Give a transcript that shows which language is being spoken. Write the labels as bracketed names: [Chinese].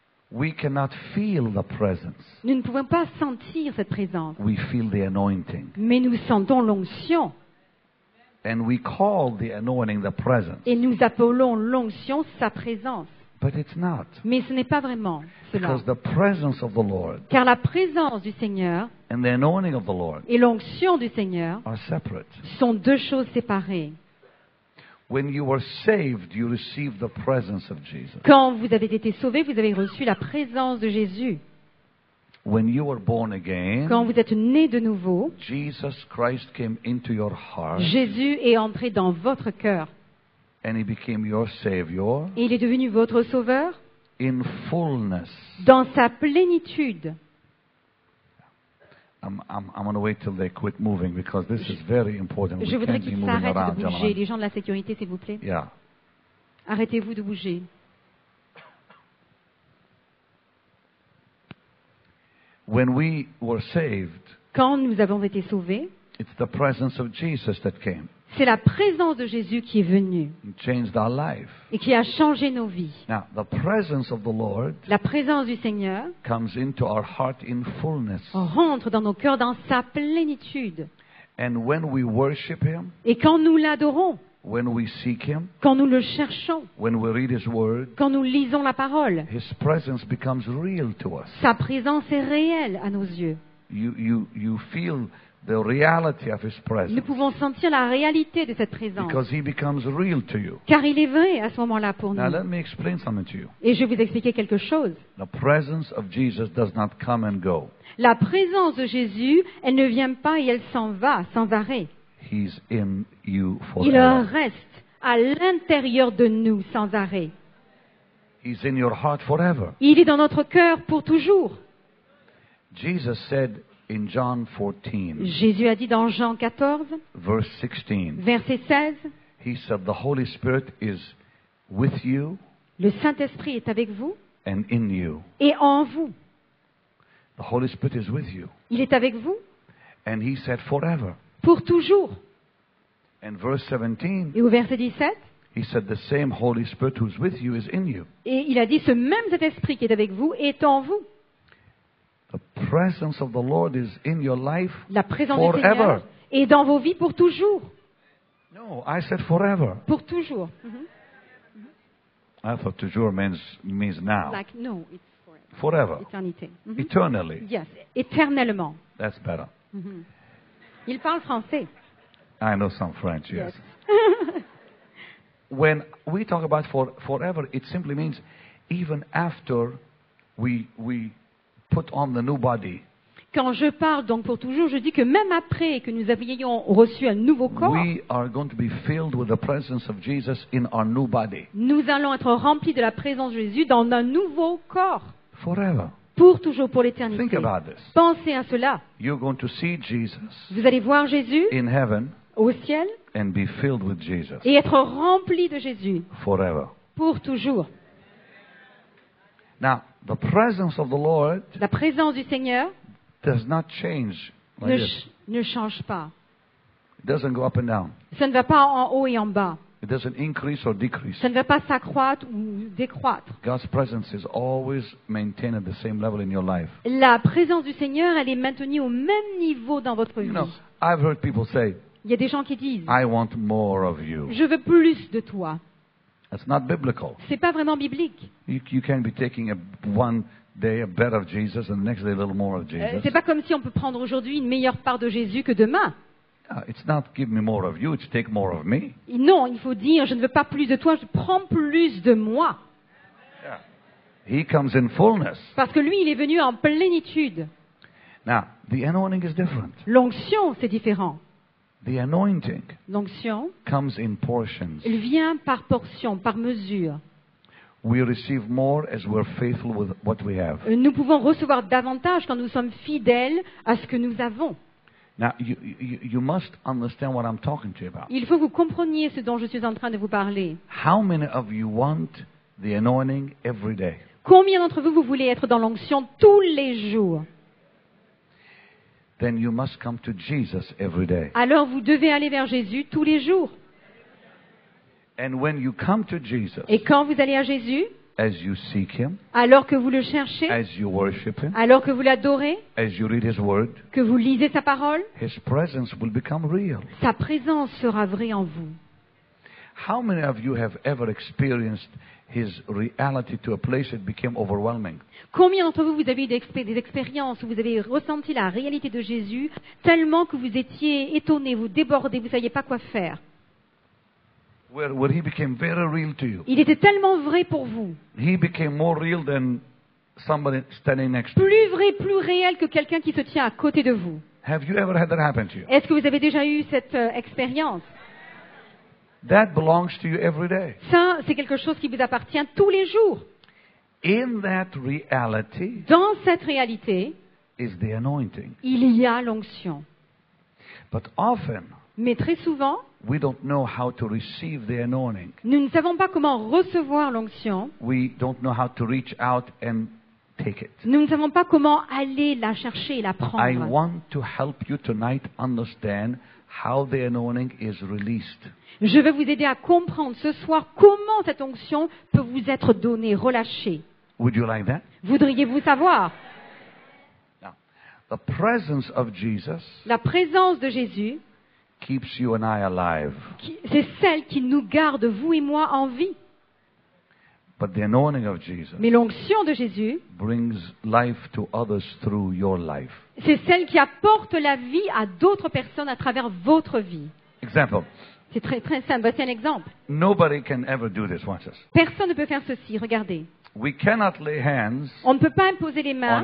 [English] We cannot feel the presence. [French] Nous ne pouvons pas sentir cette présence, [English] We feel the anointing. [French] mais nous sentons l'onction. [English] And we call the anointing the presence. [French] Et nous appelons l'onction sa présence. [English] But it's not. [French] Mais ce n'est pas vraiment cela. [English] Because the presence of the Lord [French] Car la présence du Seigneur [English] and the anointing of the Lord [French] et l'onction du Seigneur [English] are separate. [French] sont deux choses séparées. [English] When you were saved, you received the presence of Jesus. [French] Quand vous avez été sauvés, vous avez reçu la présence de Jésus. [English] When you were born again, [French] Quand vous êtes nés de nouveau, [English] Jesus Christ came into your heart [French] Jésus est entré dans votre cœur. [English] and he became your Savior [French] Et il est devenu votre sauveur [English] in fullness. [French] dans sa plénitude. [English] I'm going to wait till they quit moving because this is very important. We [French] Je voudrais [English] can't be [French] qu'ils [English] moving [French] s'arrêtent [English] around, [French] de bouger. [English] gentlemen. [French] Les gens de la sécurité, s'il vous plaît. [English] Yeah. [French] Arrêtez-vous de bouger. [English] When we were saved, [French] Quand nous avons été sauvés, [English] it's the presence of Jesus that came [French] c'est la présence de Jésus qui est venue [English] and changed our life. [French] et qui a changé nos vies. [English] Now, the presence of the Lord [French] La présence du Seigneur [English] comes into our heart in fullness. [French] rentre dans nos cœurs dans sa plénitude. [English] And when we worship him, [French] Et quand nous l'adorons, [English] when we seek him, [French] quand nous le cherchons, [English] when we read his word, [French] quand nous lisons la parole, [English] his presence becomes real to us. [French] sa présence est réelle à nos yeux. [English] You feel the reality of his [French] Nous [English] presence [French] pouvons sentir la réalité de cette présence. [English] because he becomes real to you. [French] Car il est vrai à ce moment-là pour [English] Now [French] nous. [English] let me explain something to you. [French] Et je vais vous expliquer quelque chose. [English] The presence of Jesus does not come and go. [French] La présence de Jésus, elle ne vient pas et elle s'en va sans arrêt. [English] He's in you [French] Il [English] forever. [French] reste à l'intérieur de nous sans arrêt. [English] He's in your heart forever. [French] Il est dans notre cœur pour toujours. [English] Jesus said in John 14, [French] Jésus a dit dans Jean 14, [English] verse 16, [French] verset 16, [English] he said, "The Holy Spirit is with you [French] le Saint-Esprit est avec vous [English] and in you." [French] et en vous. [English] The Holy Spirit is with you. [French] Il est avec vous [English] And he said forever. [French] pour toujours. [English] And verse 17, [French] Et au verset 17, [English] he said, the same Holy Spirit who's with you is in you. [French] et il a dit, ce même cet esprit qui est avec vous est en vous. [English] The presence of the Lord is in your life [French] La présence du [English] forever. [French] Seigneur est dans vos vies pour toujours. [English] No, I said forever. [French] Pour toujours. [English] I thought toujours means now. Like, no, it's forever. Forever. [French] Éternité. [English] Eternally. [French] Yes, éternellement. [English] That's better. [French] Il parle français. [English] I know some French, yes. When we talk about forever, it simply means even after we put on the new body, [French] Quand je parle donc pour toujours, je dis que même après que nous ayons reçu un nouveau corps, [English] we are going to be filled with the presence of Jesus in our new body. [French] nous allons être remplis de la présence de Jésus dans un nouveau corps. [English] Forever. [French] Pour toujours, pour l'éternité. [English] Think about this. [French] Pensez à cela. [English] You're going to see Jesus [French] Vous allez voir Jésus [English] in heaven [French] au ciel [English] and be filled with Jesus [French] et être rempli de Jésus [English] forever. [French] pour toujours. [English] Now, the presence of the Lord [French] La présence du Seigneur [English] does not change like [French] ne, [English] this. [French] ne change pas. [English] It doesn't go up and down. [French] Ça ne va pas en haut et en bas. [English] It doesn't increase or decrease. [French] Ça ne va pas s'accroître ou décroître. [English] God's presence is always maintained at the same level in your life. [French] La présence du Seigneur, elle est maintenue au même niveau dans votre vie. [English] You know, I've heard people say, [French] Il y a des gens qui disent, [English] I want more of you. [French] je veux plus de toi. [English] That's not biblical. [French] C'est pas vraiment biblique. [English] You can't be taking one day a bit of Jesus and the next day a little more of Jesus. [French] C'est pas comme si on peut prendre aujourd'hui une meilleure part de Jésus que demain. [English] It's not give me more of you, it's take more of me. [French] Non, il faut dire, je ne veux pas plus de toi, je prends plus de moi. [English] He comes in fullness. [French] Parce que lui, il est venu en plénitude. [English] Now, the anointing is different. [French] L'onction, c'est différent. [English] The anointing [French] L'onction, [English] comes in portions. [French] elle vient par portion, par mesure. [English] We receive more as we're faithful with what we have. [French] Nous pouvons recevoir davantage quand nous sommes fidèles à ce que nous avons. [English] Now, you must understand what I'm talking to you about. [French] Il faut que vous compreniez ce dont je suis en train de vous parler. [English] How many of you want the anointing every day? [French] Combien d'entre vous, vous voulez être dans l'onction tous les jours? [English] Then you must come to Jesus every day. [French] Alors vous devez aller vers Jésus tous les jours. [English] And when you come to Jesus, [French] Et quand vous allez à Jésus, [English] as you seek Him, [French] alors que vous le cherchez, [English] as you worship Him, [French] alors que vous l'adorez, [English] as you read His Word, [French] que vous lisez sa parole, [English] His presence will become real. [French] sa présence sera vraie en vous. [English] How many of you have ever experienced His reality to a place it became overwhelming? [French] Combien d'entre vous, vous avez eu des expériences où vous avez ressenti la réalité de Jésus tellement que vous étiez étonné, vous débordez, vous ne saviez pas quoi faire? [English] Where He became very real to you. [French] Il était tellement vrai pour vous. [English] He became more real than somebody standing next to you. [French] Plus vrai, plus réel que quelqu'un qui se tient à côté de vous. [English] Have you ever had that happen to you? [French] Est-ce que vous avez déjà eu cette expérience? [English] That belongs to you every day. [French] Ça, c'est quelque chose qui vous appartient tous les jours. [English] In that reality [French] Dans cette réalité, [English] is the anointing. [French] il y a l'onction. [English] But often, [French] Mais très souvent, [English] we don't know how to receive the anointing. [French] nous ne savons pas comment recevoir l'onction. [English] We don't know how to reach out and take it. [French] Nous ne savons pas comment aller la chercher et la [English] I [French] prendre. [English] want to help you tonight understand how the anointing is released. [French] Je vais vous aider à comprendre ce soir comment cette onction peut vous être donnée, relâchée. [English] Would you like that? [French] Voudriez-vous savoir? [English] Now, the presence of Jesus [French] La présence de Jésus, [English] keeps you and I alive. [French] c'est celle qui nous garde, vous et moi, en vie. [English] But the anointing of Jesus [French] Mais l'onction de Jésus, [English] brings life to others through your life. [French] c'est celle qui apporte la vie à d'autres personnes à travers votre vie. [English] Example. [French] C'est très, très simple. Voici un exemple. [English] Nobody can ever do this. Watch this. [French] Personne ne peut faire ceci. Regardez. [English] We cannot lay hands [French] On ne peut pas imposer les mains